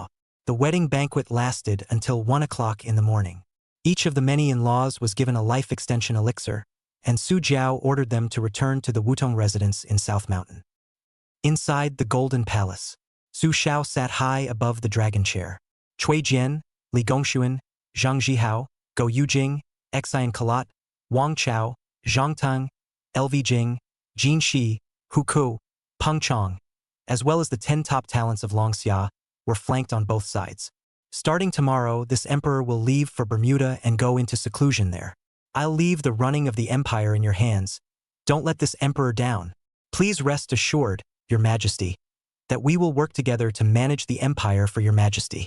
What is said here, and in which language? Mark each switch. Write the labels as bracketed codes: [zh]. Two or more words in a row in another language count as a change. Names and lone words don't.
[en] The wedding banquet lasted until 1 o'clock in the morning. Each of the many in-laws was given a life extension elixir, and Su Jiao ordered them to return to the Wutong residence in South Mountain. Inside the Golden Palace, Su Xiao sat high above the dragon chair. Cui Jian, Li Gongshuan, Zhang Zhihao, Go Yujing, Xian Kalat, Wang Chao, Zhang Tang, LV Jing, Jin Shi, Hu Ku, Peng Chong, as well as the 10 top talents of Long Xia, were flanked on both sides. Starting tomorrow, this emperor will leave for Bermuda and go into seclusion there. I'll leave the running of the empire in your hands. Don't let this emperor down. Please rest assured, your majesty, that we will work together to manage the empire for your majesty.